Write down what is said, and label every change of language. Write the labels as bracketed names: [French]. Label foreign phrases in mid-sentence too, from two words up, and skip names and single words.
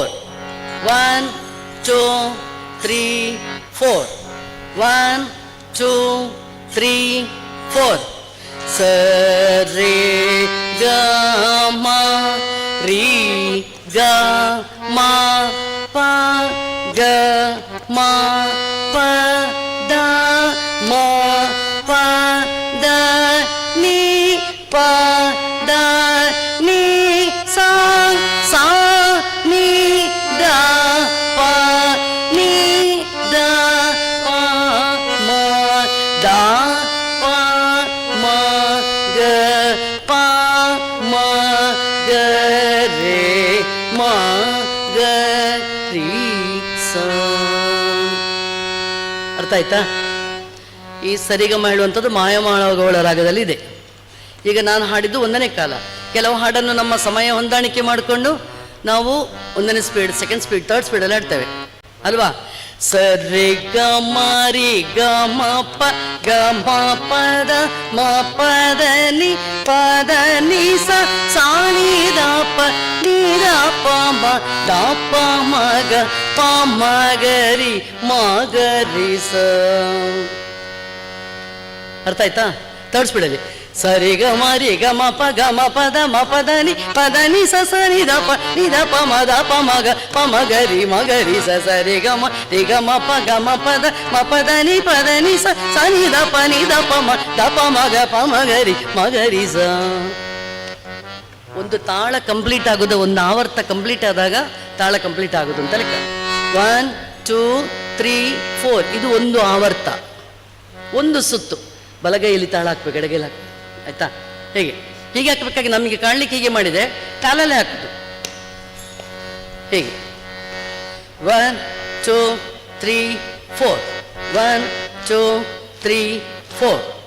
[Kannada] 1 2 3 4. 1 2 3 4. Sa re ga ma re ga ma pa ಗ ಮ ಪ ದ ಮ ಪ ದ ನೀ ಪ ದ ನೀ ಸಾ ಸಾ ನೀ ದ ಪ ನೀ ದ ಪ ಮ ದ ಪ ಮ ಗ ಪ ಮ ಗ ರೇ ಮ ಗ ರೀ ಸ. ಅರ್ಥ ಆಯ್ತಾ? ಈ ಸರಿಗಮ ಹೇಳುವಂಥದ್ದು ಮಾಯಮಾಳಗೌಳ ರಾಗದಲ್ಲಿ ಇದೆ. ಈಗ ನಾನು ಹಾಡಿದ್ದು 1ನೇ ಕಾಲ. ಕೆಲವು ಹಾಡನ್ನು ನಮ್ಮ ಸಮಯ ಹೊಂದಾಣಿಕೆ ಮಾಡಿಕೊಂಡು ನಾವು 1ನೇ ಸ್ಪೀಡ್, 2nd ಸ್ಪೀಡ್, 3rd ಸ್ಪೀಡಲ್ಲಿ ಹಾಡ್ತೇವೆ ಅಲ್ವಾ? ಸರಿ ಗ ಮ ರಿ ಗ ಮ ಪ ಗ ಮ ಪದ ಮ ಪದ ನಿ ಪದ ನಿ ಸ ಸಾ ನಿ ದ ಪ ನಿ ದ ಪ ಮ ದ ಪ ಮ ಗ ಪ ಮ ಗ ರಿ ಮ ಗ ರಿ ಸ. ಅರ್ಥ ಆಯ್ತಾ? 3rd ಸ್ಪೀಡಲ್ಲಿ ಸರಿ ಗ ಮ ರಿ ಗ ಮ ಪ ಗ ಮ ಪದ ನಿ ಸ ಸ ನಿ ದ ಪ ಮ ದ ಪ ಮ ಗ ಮ ಗ ರಿ ಸ ಸರಿ ಗ ಮ ರಿ ಗ ಮ ಪ ಗ ಮ ಪದ ನಿ ಸ ಸ ನಿ ದ ಪ ಮ ದ ಪ ಮ ಗ ರಿ ಸ. ಒಂದು ತಾಳ ಕಂಪ್ಲೀಟ್ ಆಗೋದು, ಒಂದು ಆವರ್ತ ಕಂಪ್ಲೀಟ್ ಆದಾಗ ತಾಳ ಕಂಪ್ಲೀಟ್ ಆಗೋದು ಅಂತ ಲೆಕ್ಕ. 1 2 3 4 ಇದು ಒಂದು ಆವರ್ತ, ಒಂದು ಸುತ್ತು. ಬಲಗೈಯಲ್ಲಿ ತಾಳ ಹಾಕ್ಬೇಕು, ಎಡಗೈಲಿ ಹಾಕ್ಬೇಕು. ಆಯ್ತಾ? ಹೇಗೆ ಹೀಗೆ ಹಾಕಬೇಕಾಗಿ ನಮಗೆ ಕಾಣಲಿಕ್ಕೆ ಹೀಗೆ ಮಾಡಿದೆ, ತಾಳಲ್ಲೇ ಹಾಕುದು ಹೇಗೆ 1 2 3 4 1 2 3 4.